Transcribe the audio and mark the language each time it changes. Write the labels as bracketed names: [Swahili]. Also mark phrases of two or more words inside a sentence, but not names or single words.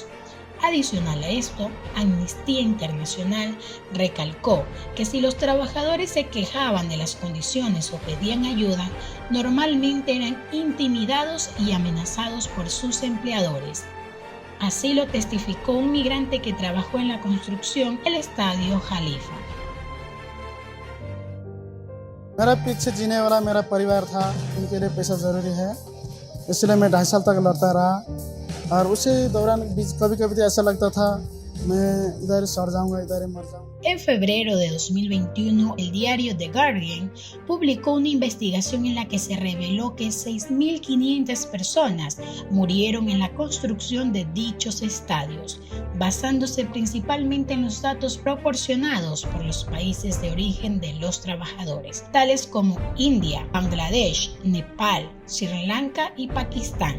[Spanish] Adicional a esto, Amnistía Internacional recalcó que si los trabajadores se quejaban de las condiciones o pedían ayuda, normalmente eran intimidados y amenazados por sus empleadores. Así lo testificó un migrante que trabajó en la construcción del Estadio Jalifa. [Hindi] मेरा पीछे जीने वाला मेरा परिवार था, उनके लिए पैसा ज़रूरी है, इसलिए मैं 2.5 साल तक लड़ता रहा। और उसी दौरान कभी-कभी तो ऐसा लगता था मैं इधर सड़ जाऊंगा, इधर मर जाऊंगा। [Spanish] En febrero de 2021, el diario The Guardian publicó una investigación en la que se reveló que 6.500 personas murieron en la construcción de dichos estadios, basándose principalmente en los datos proporcionados por los países de origen de los trabajadores, tales como India, Bangladesh, Nepal, Sri Lanka y Pakistán.